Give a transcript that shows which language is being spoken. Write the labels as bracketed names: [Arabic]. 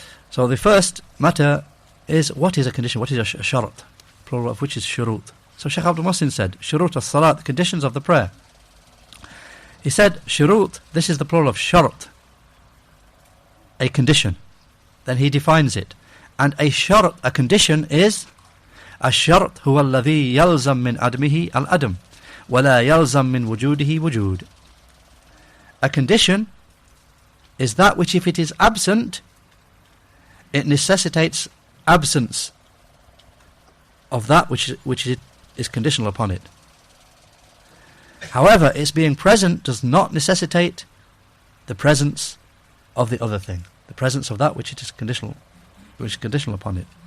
[English] So the first matter is, what is a condition? What is a shart? Plural of which is shurut. So Shaykh Abdul Muḥsin said, shurut al-salat, the conditions of the prayer. He said, shurut, this is the plural of shart, a condition. Then he defines it. And a shart, a condition, is [Arabic] الشرط هو الذي يلزم من عدمه العدم ولا يلزم من وجوده وجود. [English] A condition is that which, if it is absent, it necessitates absence of that which is conditional upon it. However, its being present does not necessitate the presence of the other thing, the presence of that which it is conditional upon it.